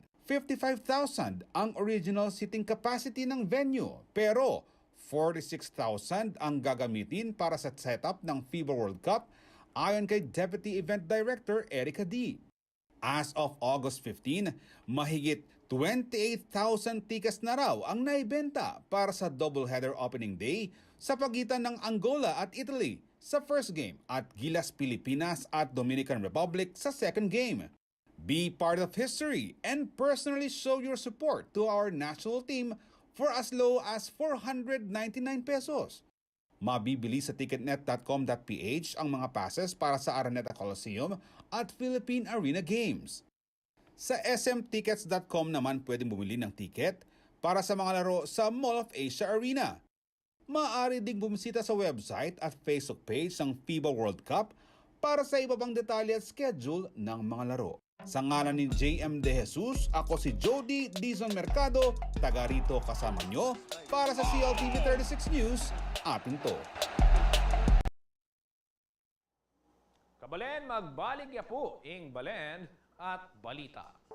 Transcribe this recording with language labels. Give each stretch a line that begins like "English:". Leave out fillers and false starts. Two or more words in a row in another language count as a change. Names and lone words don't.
Filipino: 55,000 ang
English: original seating capacity
Filipino: ng venue, pero 46,000 ang gagamitin para sa setup ng FIBA World Cup ayon kay Deputy Event Director Erica D.
English: As of August 15,
Filipino: mahigit 28,000 tickets na raw ang naibenta para sa
English: doubleheader opening day
Filipino: sa pagitan ng Angola at Italy sa
English: first game
Filipino: at Gilas Pilipinas at Dominican Republic sa
English: second game. Be part of history and personally show your support to our national team for as low as 499 pesos.
Filipino: Mabibili sa ticketnet.com.ph ang mga passes para sa Araneta Coliseum at Philippine Arena Games. Sa smtickets.com naman pwedeng bumili ng ticket para sa mga laro sa Mall of Asia Arena. Maaari ding bumisita sa website at Facebook page ng FIBA World Cup para sa iba pang detalye at schedule ng mga laro. Sa ngalan ni JM De Jesus, ako si Jody Dizon Mercado, taga rito kasama nyo para sa CLTV 36 News,
Pampanga: atin to. Kabalen, magbaligya po ing balen at balita.